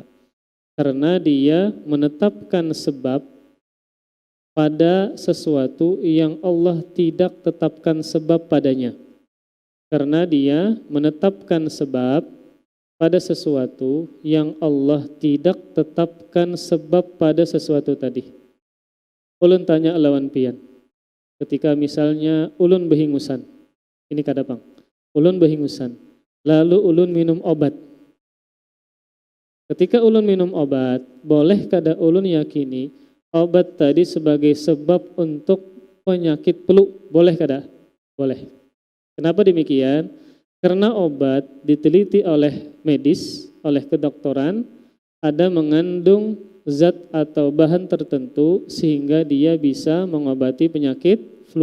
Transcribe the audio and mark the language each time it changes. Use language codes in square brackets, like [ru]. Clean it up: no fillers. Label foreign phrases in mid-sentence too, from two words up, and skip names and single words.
[id] Karena dia menetapkan sebab pada sesuatu yang Allah tidak tetapkan sebab padanya. Karena dia menetapkan sebab pada sesuatu yang Allah tidak tetapkan sebab pada sesuatu tadi. [bjn] Ulun tanya lawan pian. Ketika misalnya ulun behingusan. Ini kadapang. Ulun behingusan. Lalu ulun minum obat. Ketika ulun minum obat, boleh kada ulun yakini obat tadi sebagai sebab untuk penyakit flu? Boleh kada? Boleh. [id] Kenapa demikian? Karena obat diteliti oleh medis, oleh kedokteran, ada mengandung zat atau bahan tertentu sehingga dia bisa mengobati penyakit flu.